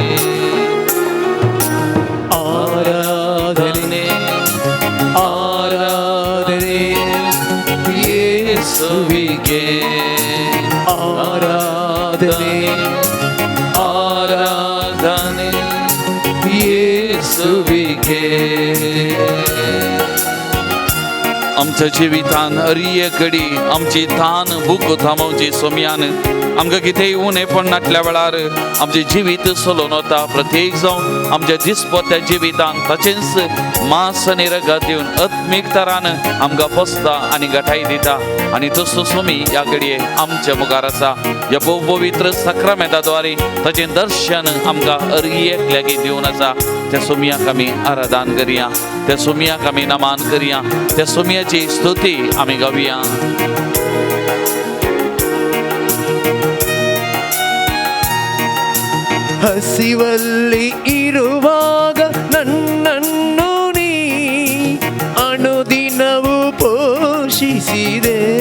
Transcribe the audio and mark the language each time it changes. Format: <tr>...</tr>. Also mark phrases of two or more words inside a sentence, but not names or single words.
<kn>ಆರಾಧನೆ ಆರಾಧನೆ ಯೇಸುವಿಗೆ. ಆರಾಧನೆ ಆರಾಧನೆ ಯೇಸುವಿಗೆ.</kn> <kok>आमच्या जिवितान हर एक घडी आमची तान भूक थांबोवची सोमयान आमकां कितेंय उणें पडनातल्या वेळार आमचें जिवीत चलोवन वता. प्रत्येक जावन आमच्या दिसपट्ट्या जिवितान ताचेंच मास आनी रगत दिवन आत्मीक तरान आमकां पोसता आनी घटाय दिता. आनी तसो तुमी ह्या घडये आमच्या मुखार आसा. ह्या पवित्र सक्रामेंताद्वारे ताचें दर्शन आमकां अर्येक लेगीत दिवन आसा. त्या सुमयाक आमी आराधन करया, त्या सुमयाक आमी नमान करया, त्या सुमयाची स्तुती आमी गावया.</kok> <kn>ಹಸಿವಲ್ಲಿ ಇರುವಾಗ ನನ್ನನ್ನು ನೀ ಅನುದಿನವೂ ಪೋಷಿಸಿದೆ.</kn>